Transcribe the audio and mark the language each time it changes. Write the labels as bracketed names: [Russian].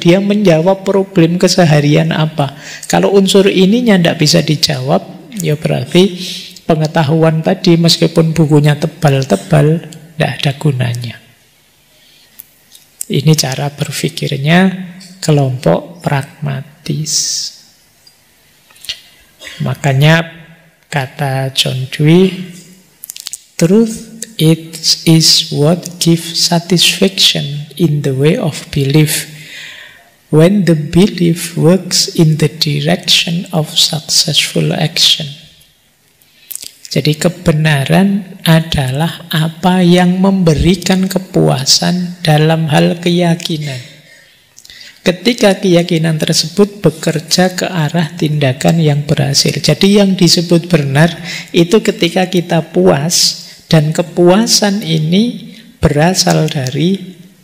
[Indonesian] Dia menjawab problem keseharian apa? Kalau unsur ininya tidak bisa dijawab, ya berarti pengetahuan tadi meskipun bukunya tebal-tebal tidak ada gunanya. Ini cara berpikirnya kelompok pragmatis. Makanya kata [English] John Dewey, truth it is what gives satisfaction in the way of belief when the belief works in the direction of successful action. [Indonesian] Jadi kebenaran adalah apa yang memberikan kepuasan dalam hal keyakinan. Ketika keyakinan tersebut bekerja ke arah tindakan yang berhasil. Jadi yang disebut benar itu ketika kita puas, dan kepuasan ini berasal dari